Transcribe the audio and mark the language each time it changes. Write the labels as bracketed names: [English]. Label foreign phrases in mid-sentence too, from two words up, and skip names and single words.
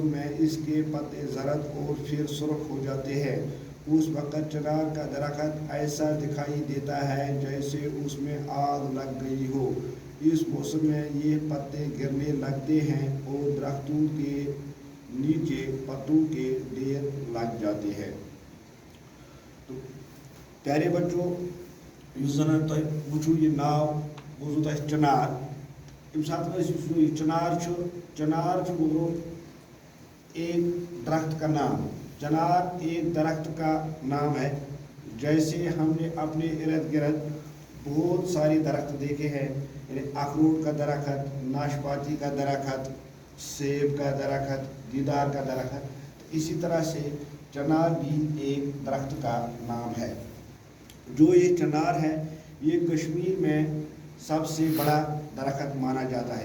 [Urdu] میں اس کے پتے زرد اور پھر سرخ ہو جاتے ہیں اس وقت چنار کا درخت ایسا دکھائی دیتا ہے جیسے اس میں آگ لگ گئی ہو اس موسم میں یہ پتے گرنے لگتے ہیں اور درختوں کے نیچے پتوں کے ڈھیر لگ جاتے ہیں تو پیارے بچوں [Kashmiri] اس زن تہ وچو یہ ناو بوزو تہ چنار یم سات یہ چنار گزرو [Urdu] ایک درخت کا نام چنار ایک درخت کا نام ہے جیسے ہم نے اپنے ارد گرد بہت سارے درخت دیکھے ہیں یعنی اخروٹ کا درخت ناشپاتی کا درخت سیب کا درخت دیدار کا درخت اسی طرح سے چنار بھی ایک درخت کا نام ہے جو یہ چنار ہے یہ کشمیر میں سب سے بڑا درخت مانا جاتا